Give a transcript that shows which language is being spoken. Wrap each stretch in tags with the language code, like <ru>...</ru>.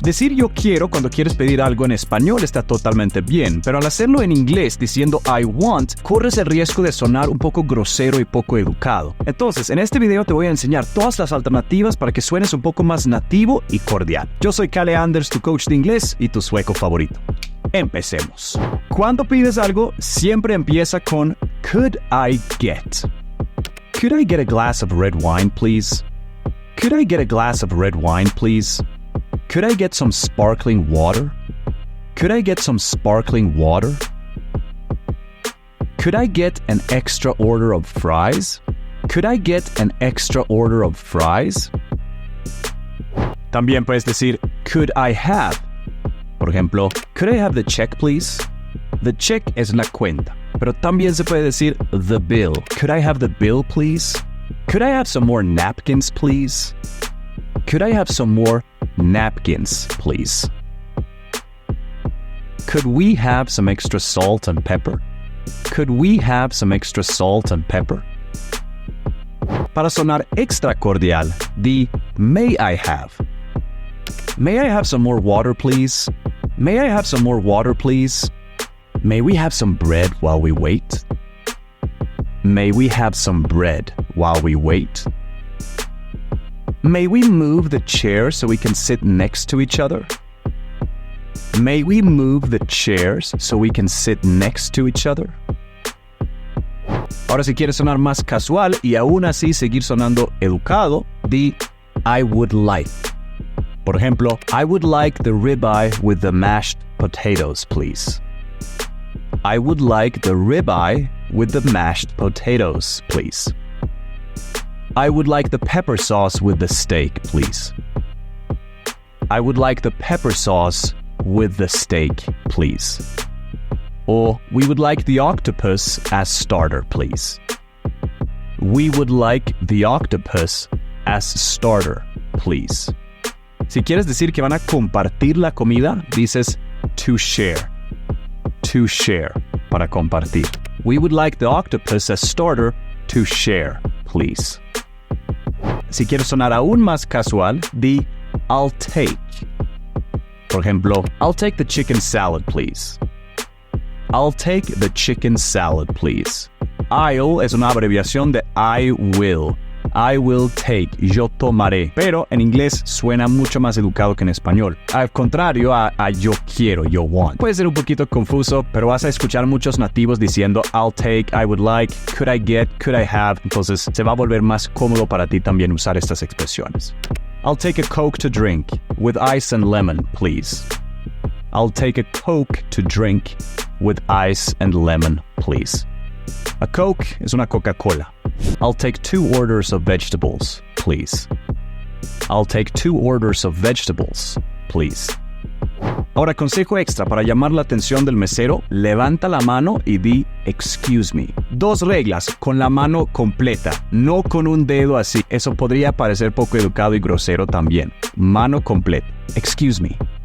<es>Decir yo quiero cuando quieres pedir algo en español está totalmente bien, pero al hacerlo en inglés diciendo</es> <en>I want,</en> <es>corres el riesgo de sonar un poco grosero y poco educado. Entonces, en este video te voy a enseñar todas las alternativas para que suenes un poco más nativo y cordial. Yo soy Kalle Anders, tu coach de inglés y tu sueco favorito. Empecemos. Cuando pides algo, siempre empieza con</es> <en>could I get? Could I get a glass of red wine, please? Could I get a glass of red wine, please? Could I get some sparkling water? Could I get some sparkling water? Could I get an extra order of fries? Could I get an extra order of fries?</en> <es>También puedes decir,</es> <en>could I have?</en> <es>Por ejemplo,</es> <en>could I have the check, please? The check</en> <es>es la cuenta. Pero también se puede decir</es> <en>the bill. Could I have the bill, please? Could I have some more napkins, please? Could I have some more napkins, please? Could we have some extra salt and pepper? Could we have some extra salt and pepper?</en> <es>Para sonar extra cordial, di</es> <en>may I have? May I have some more water, please? May I have some more water, please? May we have some bread while we wait? May we have some bread while we wait? May we move the chair so we can sit next to each other? May we move the chairs so we can sit next to each other?</en> <es>Ahora, si quieres sonar más casual y aún así seguir sonando educado, di</es> <en>I would like.</en> <es>Por ejemplo,</es> <en>I would like the ribeye with the mashed potatoes, please. I would like the ribeye with the mashed potatoes, please. I would like the pepper sauce with the steak, please. I would like the pepper sauce with the steak, please. Or, we would like the octopus as starter, please. We would like the octopus as starter, please.</en> <es>Si quieres decir que van a compartir la comida, dices</es> <en>to share. To share,</en> <es>para compartir.</es> <en>We would like the octopus as starter to share, please.</en> <es>Si quieres sonar aún más casual, di</es> <en>I'll take.</en> <es>Por ejemplo,</es> <en>I'll take the chicken salad, please. I'll take the chicken salad, please.</en> <es>I'll es una abreviación de I will.</es> <en>I will take,</en> <es>yo tomaré. Pero en inglés suena mucho más educado que en español. Al contrario a yo quiero, yo want. Puede ser un poquito confuso, pero vas a escuchar muchos nativos diciendo</es> <en>I'll take, I would like, could I get, could I have.</en> <es>Entonces se va a volver más cómodo para ti también usar estas expresiones.</es> <en>I'll take a Coke to drink with ice and lemon, please. I'll take a Coke to drink with ice and lemon, please. A Coke</en> <es>es una Coca-Cola.</es> <en>I'll take 2 orders of vegetables, please. I'll take 2 orders of vegetables, please.</en> <es>Ahora, consejo extra para llamar la atención del mesero, levanta la mano y di</es> <en>excuse me.</en> <es>2 reglas, con la mano completa, no con un dedo así. Eso podría parecer poco educado y grosero también. Mano completa.</es> <en>Excuse me.</en>